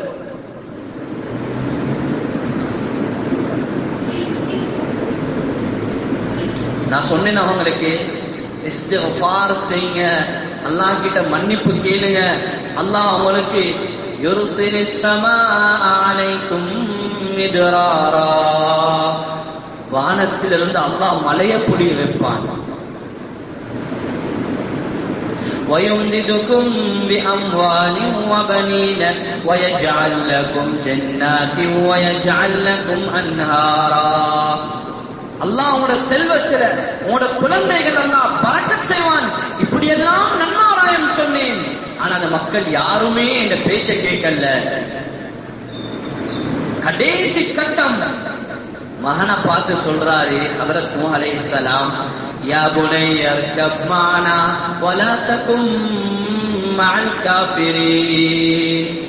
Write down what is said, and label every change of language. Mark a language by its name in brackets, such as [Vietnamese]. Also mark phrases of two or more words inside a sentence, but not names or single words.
[Tamil] நான் சொன்னேன் அவங்களுக்கு, இஸ்திக்ஃபார் செய்யுங்க, அல்லாஹ் கிட்ட மன்னிப்பு கேளுங்க. அல்லாஹ் அவங்களுக்கு [Arabic] يرسل السماء عليكم مدرارا, [Tamil] வானத்திலிருந்து அல்லாஹ் மழையை பொழிய வைப்பான். [Arabic] وَيُمْدِدُكُمْ بِأَمْوَالٍ وَبَنِينَ وَيَجْعَلْ لَكُمْ جَنَّاتٍ وَيَجْعَلْ لَكُمْ أَنْهَارًا. [Tamil] அல்லாஹ் உங்களோட செல்வத்துல உங்களோட குழந்தைகள் எல்லாம் பரக்கத் செய்வான். இப்படி எல்லாம் நன்மாராயம் சொன்னேன். ஆனா அந்த மக்கள் யாருமே இந்த பேச்சை கேட்கல. கடைசி கட்டம் மகனை பார்த்து சொல்றாரு ஹஜ்ரத் நூஹ் அலைஹிஸ்ஸலாம், [Arabic] يا بني اركب معنا ولا تكن مع الكافرين.